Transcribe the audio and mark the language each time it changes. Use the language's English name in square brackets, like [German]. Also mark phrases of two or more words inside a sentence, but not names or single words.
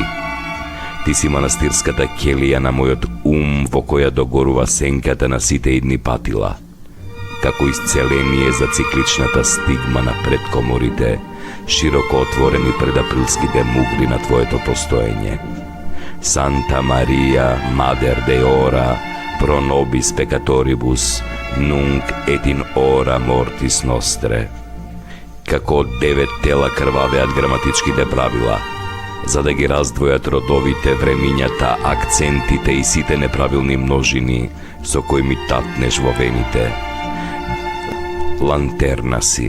[Macedonian] Ти си манастирската келија на мојот ум во која догорува сенката на сите идни патила, како исцеление за цикличната стигма на предкоморите, широко отворени пред априлските мугли на твоето постоење. [Latin] Sancta Maria, Mater Dei, ora, pro nobis peccatoribus, nunc et in hora mortis nostre. [Macedonian] Како 9 тела крвавеат граматичките правила, за да ги раздвојат родовите, времињата, акцентите и сите неправилни множини со кои ми татнеш во вените. Лантерна си.